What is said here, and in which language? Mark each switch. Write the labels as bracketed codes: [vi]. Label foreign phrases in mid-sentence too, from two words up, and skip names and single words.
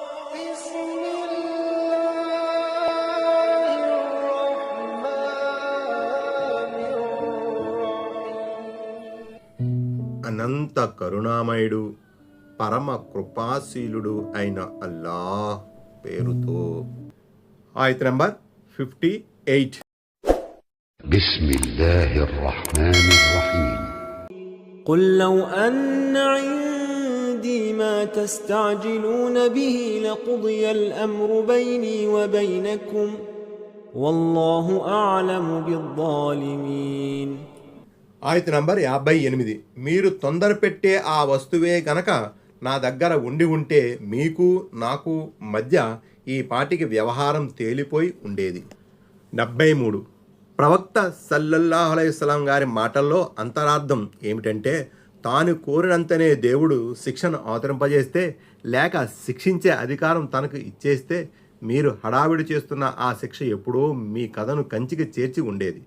[te] అనంత కరుణామయుడు పరమ కృపాశీలుడు అయిన అల్లాహ్ పేరుతో. ఆయత్ నంబర్ 58. [ar] بسم الله الرحمن الرحيم. قل لو أن عندي ما تستعجلون به لقضي الأمر بيني وبينكم والله أعلم بالظالمين. [te] ఆయత్ నంబర్ 58. మీరు తొందర పెట్టే ఆ వస్తువే గనక నా దగ్గర ఉండి ఉంటే మీకు నాకు మధ్య ఈ పాటికి వ్యవహారం తేలిపోయి ఉండేది. 73. ప్రవక్త [ar] صلى الله عليه وسلم [te] గారి మాటల్లో అంతరార్థం ఏమిటంటే, తాను కోరినంతనే దేవుడు శిక్షను అవతరింపజేస్తే లేక శిక్షించే అధికారం తనకు ఇచ్చేస్తే మీరు హడావిడి చేస్తున్న ఆ శిక్ష ఎప్పుడో మీ కథను కంచికి చేర్చి ఉండేది.